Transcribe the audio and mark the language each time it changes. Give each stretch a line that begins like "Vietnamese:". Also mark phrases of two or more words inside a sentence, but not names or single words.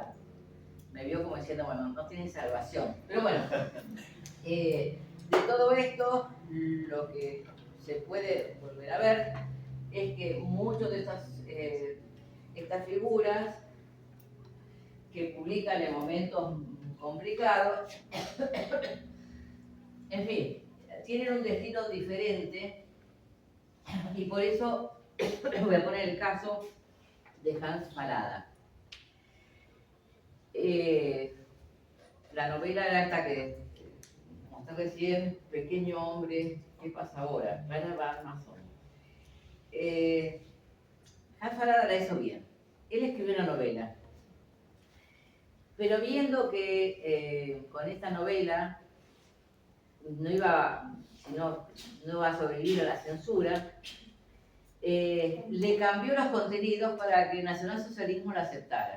Spanish: Me vio como diciendo, bueno, no tiene salvación. Pero bueno, de todo esto, lo que se puede volver a ver es que muchas de estas figuras que publican en momentos complicados, en fin, tienen un destino diferente y por eso voy a poner el caso de Hans Fallada. La novela era esta que mostré recién, Pequeño hombre, ¿qué pasa ahora? Werner von Mason. Hans Fallada la hizo bien. Él escribió una novela. Pero viendo que con esta novela no iba a sobrevivir a la censura, le cambió los contenidos para que el nacionalsocialismo la aceptara.